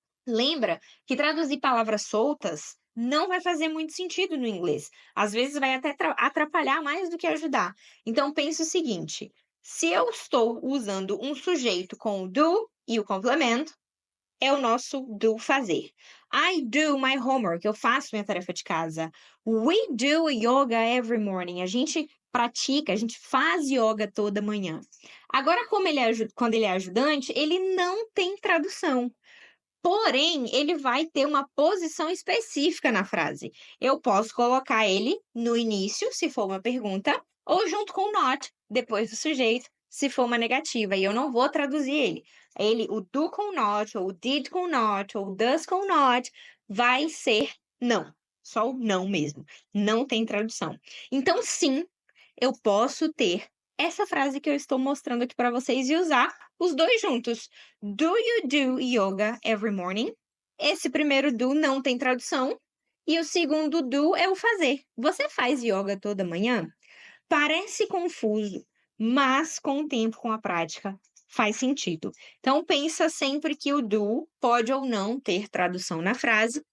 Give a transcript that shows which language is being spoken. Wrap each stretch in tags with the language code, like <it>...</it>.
<pt>Lembra que traduzir palavras soltas não vai fazer muito sentido no inglês. Às vezes vai até atrapalhar mais do que ajudar. Então pense o seguinte: se eu estou usando um sujeito com o do e o complemento, é o nosso do fazer.</pt> <en>I do my homework,</en> <pt>eu faço minha tarefa de casa.</pt> <en>We do yoga every morning.</en> <pt>A gente pratica, a gente faz yoga toda manhã. Agora, quando ele é ajudante, ele não tem tradução. Porém, ele vai ter uma posição específica na frase. Eu posso colocar ele no início, se for uma pergunta, ou junto com o not, depois do sujeito, se for uma negativa. E eu não vou traduzir ele. O do com not, ou o did com not, ou o does com not, vai ser não. Só o não mesmo. Não tem tradução. Então, sim, eu posso ter essa frase que eu estou mostrando aqui para vocês e usar os dois juntos.</pt> <en>Do you do yoga every morning?</en> <pt>Esse primeiro do não tem tradução. E o segundo do é o fazer. Você faz yoga toda manhã? Parece confuso, mas com o tempo, com a prática, faz sentido. Então, pensa sempre que o do pode ou não ter tradução na frase.</pt>